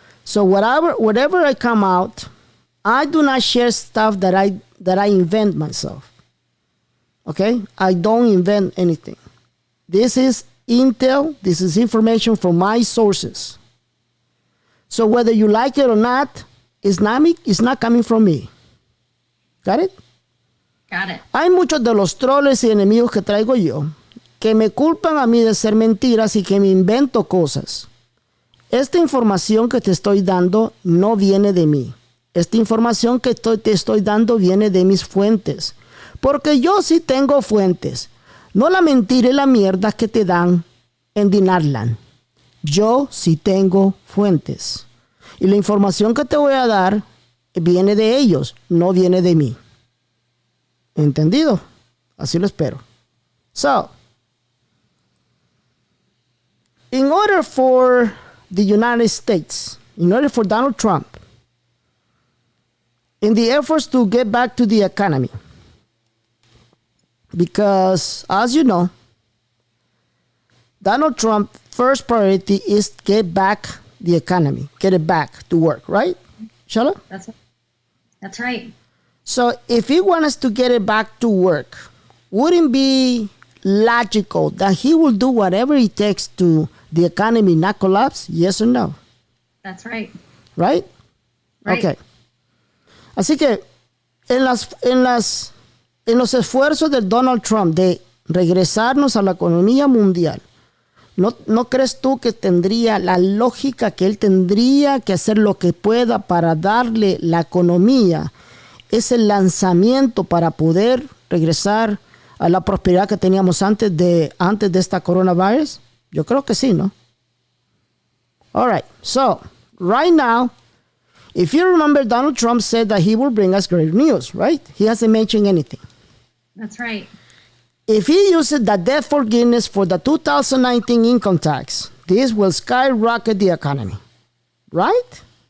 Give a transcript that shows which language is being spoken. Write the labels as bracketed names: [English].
[English] So whatever I come out, I do not share stuff that I invent myself. Okay? I don't invent anything. This is intel. This is information from my sources. So whether you like it or not, it's not coming from me. Got it? Got it. [Spanish] Hay muchos de los troles y enemigos que traigo yo que me culpan a mí de ser mentiras y que me invento cosas. Esta información que te estoy dando no viene de mí. Esta información que te estoy dando viene de mis fuentes. Porque yo sí tengo fuentes. No la mentira y la mierda que te dan en Dinarland. Yo sí tengo fuentes. Y la información que te voy a dar viene de ellos, no viene de mí. ¿Entendido? Así lo espero. [English] So, in order for the United States, in order for Donald Trump, in the efforts to get back to the economy, because as you know, Donald Trump's first priority is get back the economy, get it back to work, right, Shala? That's right. So if he wants to get it back to work, wouldn't it be logical that he will do whatever it takes to the economy not collapse? Yes or no? That's right. Right? Okay. [Spanish] Así que en los esfuerzos de Donald Trump de regresarnos a la economía mundial, ¿no crees tú que tendría la lógica que él tendría que hacer lo que pueda para darle la economía ese lanzamiento para poder regresar a la prosperidad que teníamos antes de esta coronavirus? Yo creo que sí, ¿no? [English] All right. So, right now, if you remember, Donald Trump said that he will bring us great news, right? He hasn't mentioned anything. That's right. If he uses the debt forgiveness for the 2019 income tax, this will skyrocket the economy, right?